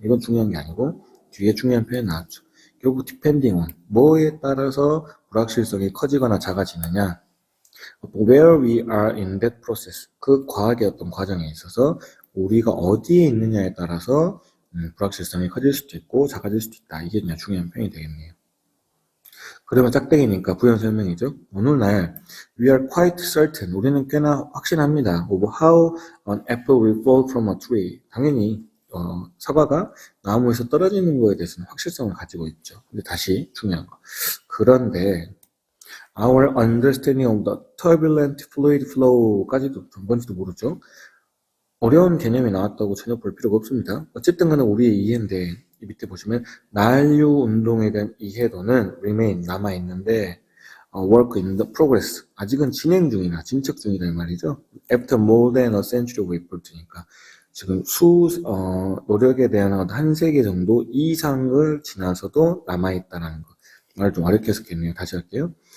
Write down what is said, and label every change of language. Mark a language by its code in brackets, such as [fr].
[ko] 이건 중요한 게 아니고 뒤에 중요한 표현 나왔죠. 결국 [en] depending on [ko] 뭐에 따라서 불확실성이 커지거나 작아지느냐 [en] where we are in that process [ko] 그 과학의 어떤 과정에 있어서 우리가 어디에 있느냐에 따라서 불확실성이 커질 수도 있고 작아질 수도 있다. 이게 그냥 중요한 표현이 되겠네요. 그러면 짝대기니까 부연 설명이죠. 오늘날 [en] we are quite certain [ko] 우리는 꽤나 확신합니다. [en] of how an apple will fall from a tree. [ko] 당연히 사과가 나무에서 떨어지는 거에 대해서는 확실성을 가지고 있죠. 근데 다시 중요한 거. 그런데 [en] our understanding of the turbulent fluid flow까지도 [ko] 뭔지도 모르죠. 어려운 개념이 나왔다고 전혀 볼 필요가 없습니다. 어쨌든 간에 우리의 이해인데, 이 밑에 보시면 난류 운동에 대한 이해도는 remain 남아있는데 [en] work in the progress [ko] 아직은 진행 중이나 진척 중이다 이 말이죠. [en] After more than a century of effort [ko] 니까 지금 노력에 대한 한 세기 정도 이상을 지나서도 남아있다라는 거. 말을 좀 어렵게 했었겠네요. 다시 할게요.